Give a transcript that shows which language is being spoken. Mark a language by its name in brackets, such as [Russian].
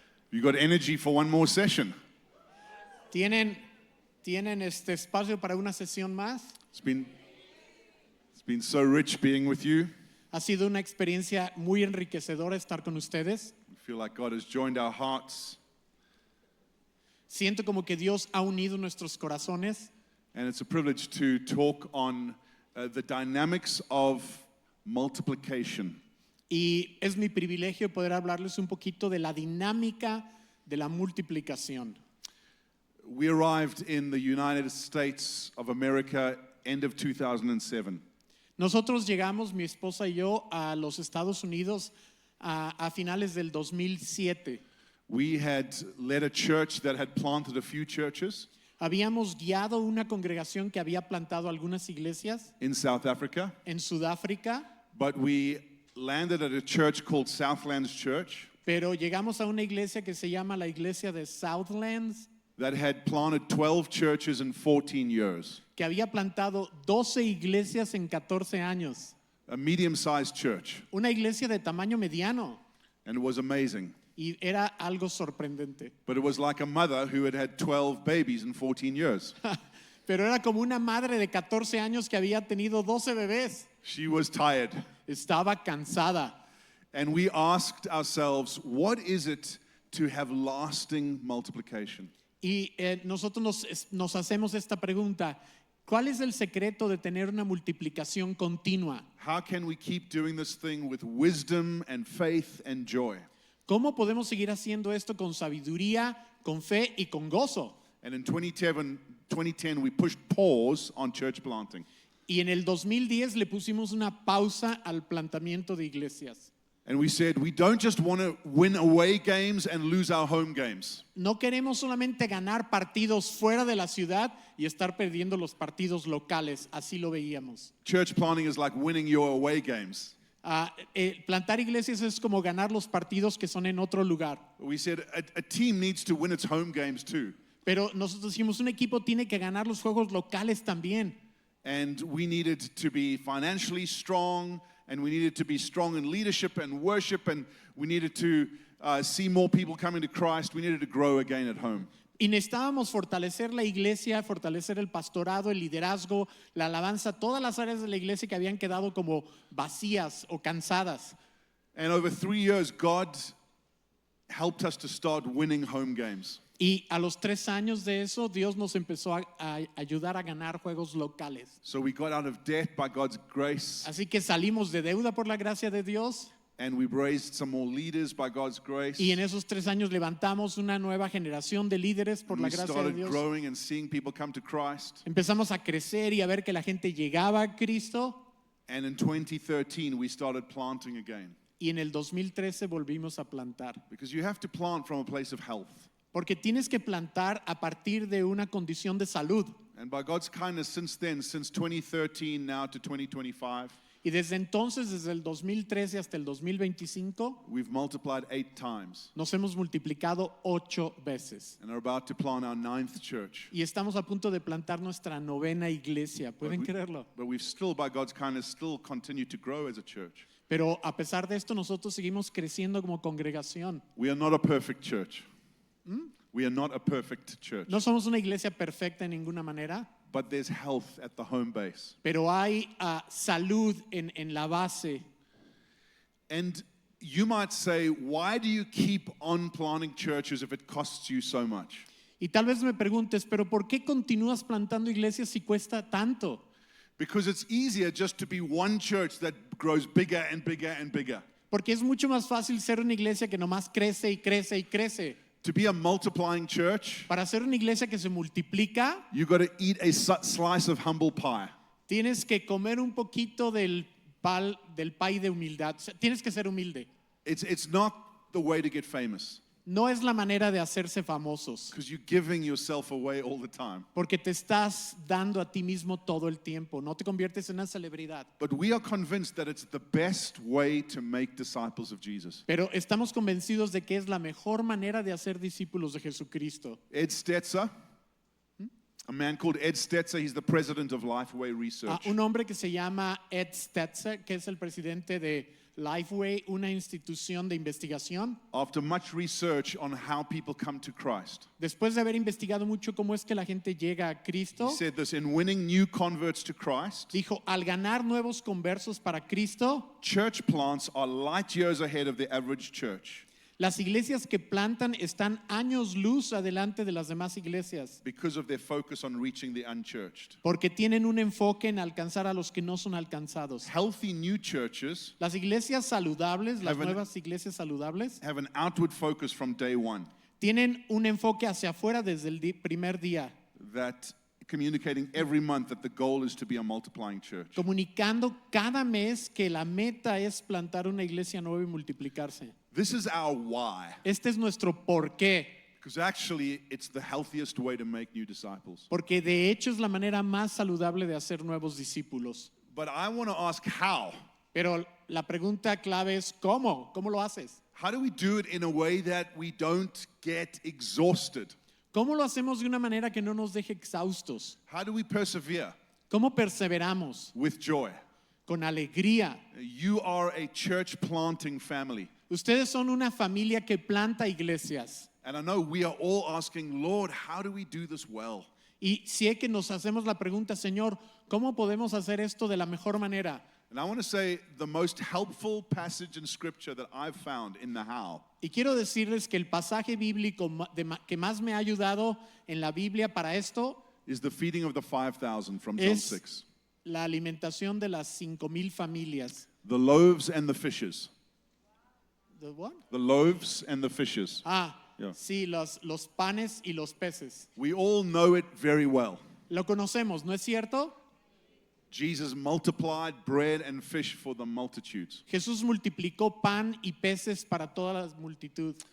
[English] You got energy for one more session? [Spanish] ¿tienen este espacio para una sesión más? [English] It's been so rich being with you. [Spanish] Ha sido una experiencia muy enriquecedora estar con ustedes. [English] I feel like God has joined our hearts, [Spanish] Siento como que Dios ha unido nuestros corazones [English] and it's a privilege to talk on the dynamics of multiplication. [Spanish] y es mi privilegio poder hablarles un poquito de la dinámica de la multiplicación. [English] We arrived in the United States of America end of 2007. [Spanish] Nosotros llegamos, mi esposa y yo, a los Estados Unidos a finales del 2007. [English] We had led a church that had planted a few churches [Spanish] Habíamos guiado una congregación que había plantado algunas iglesias [English] in South Africa, [Spanish] en Sudáfrica, [English] but we landed at a church called Southlands Church [Spanish] pero llegamos a una iglesia que se llama la iglesia de Southlands, [English] that had planted 12 churches in 14 years, [Spanish] que había plantado 12 iglesias en 14 años. [English] a medium-sized church, [Spanish] Una iglesia de tamaño mediano, [English] and it was amazing. [Spanish] y era algo sorprendente. [English] But it was like a mother who had had 12 babies in 14 years. [Spanish] Pero era como una madre de 14 años que había tenido 12 bebés. [English] She was tired. [Spanish] Estaba cansada. [English] And we asked ourselves, what is it to have lasting multiplication? [Spanish] Y nosotros nos hacemos esta pregunta: ¿cuál es el secreto de tener una multiplicación continua? [English] How can we keep doing this thing with wisdom and faith and joy? [Spanish] ¿Cómo podemos seguir haciendo esto con sabiduría, con fe y con gozo? [English] And in 2010, we pushed pause on church planting. [Spanish] Y en el 2010 le pusimos una pausa al plantamiento de iglesias. [English] And we said, we don't just want to win away games and lose our home games. [Spanish] No queremos solamente ganar partidos fuera de la ciudad y estar perdiendo los partidos locales. Así lo veíamos. [English] Church planting is like winning your away games. [Spanish] Plantar iglesias es como ganar los partidos que son en otro lugar. [English] We said a team needs to win its home games too. [Spanish] Pero nosotros dijimos, un equipo tiene que ganar los juegos locales también. [English] And we needed to be financially strong, and we needed to be strong in leadership and worship, and we needed to see more people coming to Christ. We needed to grow again at home. [Spanish] Y necesitábamos fortalecer la iglesia, fortalecer el pastorado, el liderazgo, la alabanza, todas las áreas de la iglesia que habían quedado como vacías o cansadas. [English] And over 3 years, God helped us to start winning home games. [Spanish] Y a los 3 años de eso, Dios nos empezó a ayudar a ganar juegos locales. [English] So we got out of debt by God's grace, [Spanish] Así que salimos de deuda por la gracia de Dios. [English] and we raised some more leaders by God's grace. [Spanish] Y en esos 3 años levantamos una nueva generación de líderes por [English] And [Spanish] la [English] we [Spanish] gracia de [English] started [Spanish] Dios. [English] growing and seeing people come to Christ. [Spanish] Empezamos a crecer y a ver que la gente llegaba a Cristo. [English] And in 2013, we started planting again. [Spanish] Y en el 2013 volvimos a plantar. [English] Because you have to plant from a place of health. [Spanish] Porque tienes que plantar a partir de una condición de salud. [English] And by God's kindness since then, since 2013 now to 2025, [Spanish] Y desde entonces, desde el 2013 hasta el 2025, [English] we've multiplied 8 times. [Spanish] nos hemos multiplicado 8 veces. [English] And are about to plant our 9th church. [Spanish] Y estamos a punto de plantar nuestra 9ª iglesia. ¿Pueden creerlo? [English] But we've still, by God's kindness, still continued to grow as a church. [Spanish] Pero a pesar de esto, nosotros seguimos creciendo como congregación. [English] We are not a perfect church. We are not a perfect church. [Spanish] No somos una iglesia perfecta en ninguna manera, [English] But there's health at the home base. [Spanish] pero hay salud en la base. [English] And you might say, why do you keep on planting churches if it costs you so much? [Spanish] Y tal vez me preguntes, ¿pero por qué continúas plantando iglesias si cuesta tanto? [English] Because it's easier just to be one church that grows bigger and bigger and bigger. [Spanish] Porque es mucho más fácil ser una iglesia que nomás crece y crece y crece. [English] To be a multiplying church, [Spanish] Para ser una iglesia que se multiplica, [English] you got to eat a slice of humble pie. [Spanish] tienes que comer un poquito del pie de humildad. O sea, tienes que ser humilde. [English] It's not the way to get famous, [Spanish] No es la manera de hacerse famosos, [English] because you're giving yourself away all the time. [Spanish] porque te estás dando a ti mismo todo el tiempo. No te conviertes en una celebridad. [English] But we are convinced that it's the best way to make disciples of Jesus. [Spanish] Pero estamos convencidos de que es la mejor manera de hacer discípulos de Jesucristo. [English] Ed Stetzer, a man called Ed Stetzer. He's the president of Lifeway a Research. [Spanish] un hombre que se llama Ed Stetzer, que es el presidente de Lifeway, una institución de investigación. [English] After much research on how people come to Christ, [Spanish] Después de haber investigado mucho cómo es que la gente llega a [English] he [Spanish] Cristo, [English] said this: in winning new converts to Christ, [Spanish] dijo, al ganar nuevos conversos para Cristo, [English] church plants are light years ahead of the average church [Spanish] las iglesias que plantan están años luz adelante de las demás iglesias, [English] because of their focus on reaching the unchurched. [Spanish] porque tienen un enfoque en alcanzar a los que no son alcanzados. [English] Healthy new churches [Spanish] Las iglesias saludables, las [English] Have an- [Spanish] nuevas iglesias saludables, [English] have an outward focus from day one, [Spanish] tienen un enfoque hacia afuera desde el primer día, [English] that communicating every month that the goal is to be a multiplying church. [Spanish] comunicando cada mes que la meta es plantar una iglesia nueva y multiplicarse. [English] This is our why, [Spanish] Este es nuestro porqué, [English] because actually it's the healthiest way to make new disciples. [Spanish] porque de hecho es la manera más saludable de hacer nuevos discípulos. [English] But I want to ask how. [Spanish] Pero la pregunta clave es ¿cómo? ¿Cómo lo haces? [English] How do we do it in a way that we don't get exhausted? [Spanish] ¿Cómo lo hacemos de una manera que no nos deje exhaustos? [English] How do we persevere [Spanish] ¿Cómo perseveramos? [English] with joy? [Spanish] Con alegría. [English] You are a church planting family. [Spanish] Ustedes son una familia que planta iglesias. [English] And I know we are all asking, Lord, how do we do this well? [Spanish] Y si es que nos hacemos la pregunta, Señor, ¿cómo podemos hacer esto de la mejor manera? [English] And I want to say the most helpful passage in scripture that I've found in the how [Spanish] Y quiero decirles que el pasaje bíblico que más me ha ayudado en la Biblia para esto [English] is the feeding of the 5,000 from John [Spanish] es [English] 6. [Spanish] la alimentación de las 5,000 familias. [English] The loaves and the fishes. ¿The what? The loaves and the fishes. Yeah. [Spanish] Sí, los panes y los peces. [English] We all know it very well. [Spanish] Lo conocemos, ¿no es cierto? [English] Jesus multiplied bread and fish for the multitudes. [Spanish] Jesús multiplicó pan y peces para toda la multitud.